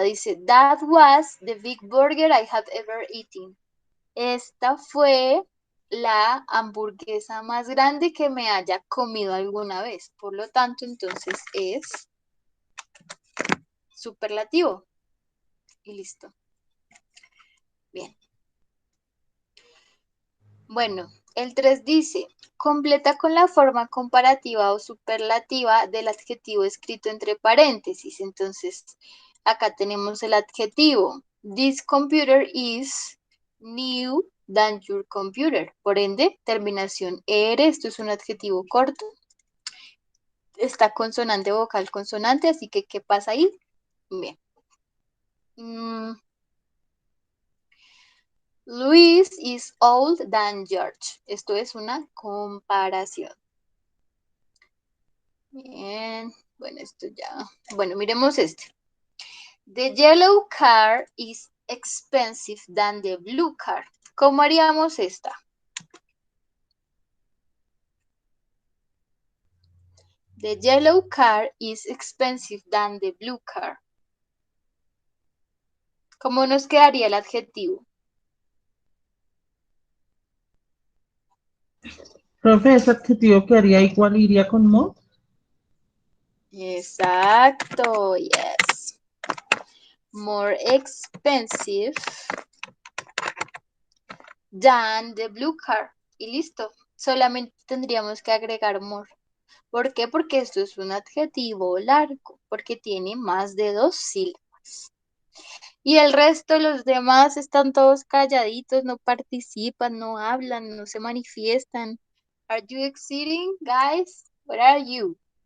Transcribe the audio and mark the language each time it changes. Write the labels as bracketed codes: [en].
[es] Dice, [en] that was the big burger I have ever eaten. [es] Esta fue la hamburguesa más grande que me haya comido alguna vez. Por lo tanto, entonces es superlativo. Y listo. Bien. Bueno, el 3 dice, completa con la forma comparativa o superlativa del adjetivo escrito entre paréntesis. Entonces, acá tenemos el adjetivo. [en] This computer is new than your computer. [es] Por ende, terminación ER, esto es un adjetivo corto. Está consonante, vocal, consonante, así que ¿qué pasa ahí? Bien. [en] Luis is old than George. [es] Esto es una comparación. Bien, bueno, esto ya. Bueno, miremos este. [en] The yellow car is expensive than the blue car. [es] ¿Cómo haríamos esta? [en] The yellow car is expensive than the blue car. [es] ¿Cómo nos quedaría el adjetivo? Profe, ese adjetivo quedaría igual, iría con more. Exacto, [en] yes. More expensive than the blue car. [es] Y listo. Solamente tendríamos que agregar more. ¿Por qué? Porque esto es un adjetivo largo, porque tiene más de 2 sílabas. Y el resto, los demás, están todos calladitos, no participan, no hablan, no se manifiestan. [en] Are you exciting, guys? What are you?